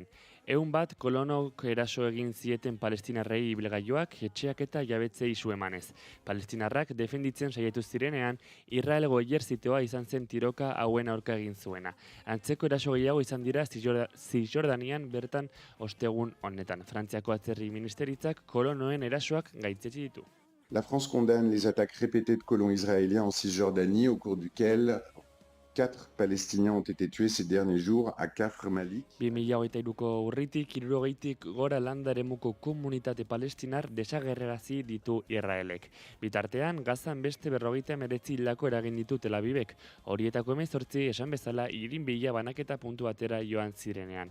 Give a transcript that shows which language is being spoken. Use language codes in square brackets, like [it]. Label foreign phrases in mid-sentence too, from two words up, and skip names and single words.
[eu] 100 kolonok eraso egin zieten palestinarrei ibilgailuak, etxeak eta jabetze isu emanez. Palestinarrak defenditzen saiatu zirenean, Israelgo ejerzitoa izan zen tiroka hauen aurka egin zuena. Antzeko eraso gehiago izan dira Zisjordanian bertan ostegun honetan. Frantziako atzerri ministeritzak kolonoen erasoak gaitzetsi ditu. [fr] La France condamne les attaques répétées de colons israéliens en Cisjordanie, au cours duquel 4 Palestiniens ont été tués ces derniers jours à Kafr Malik. [eu] 2023ko urritik 60tik gora landaremuko komunitate palestinar desagerrarazi ditu Israelek. Bitartean, Gazan beste 59 hildako eragin ditu Tel Avivek. Horietako 18 esan bezala Irin bila banaketa puntu batera joan zirenean.